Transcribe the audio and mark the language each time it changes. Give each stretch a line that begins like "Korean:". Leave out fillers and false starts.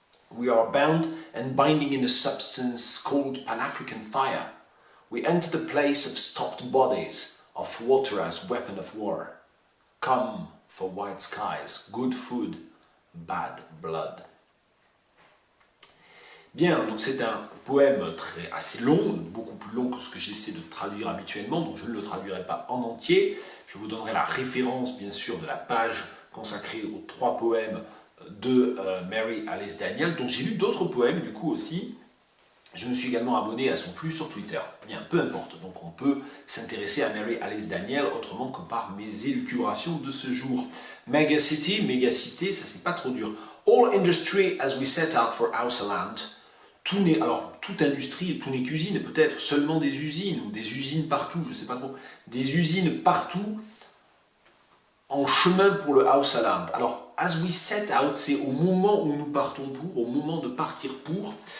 English: We are bound and binding in a substance called Pan-African fire. We enter the place of stopped bodies, of water as weapon of war. Come for white skies, good food, bad blood.
French: Bien, donc c'est un poème assez long, beaucoup plus long que ce que j'essaie de traduire habituellement, donc je ne le traduirai pas en entier. Je vous donnerai la référence, bien sûr, de la page consacrée aux 3 poèmes de Mary Alice Daniel, dont j'ai lu d'autres poèmes, du coup, aussi. Je me suis également abonné à son flux sur Twitter. Bien, peu importe, donc on peut s'intéresser à Mary Alice Daniel autrement que par mes élucubrations de ce jour. Megacity, mégacité, ça c'est pas trop dur.
English: All industry as we set out for Hausaland.
French: Toute industrie, tout n'est qu'usine, peut-être seulement des usines, ou des usines partout, je ne sais pas trop, des usines partout en chemin pour le Hausaland. Alors,
English: as we set out,
French: c'est au moment où nous partons pour, au moment de partir pour.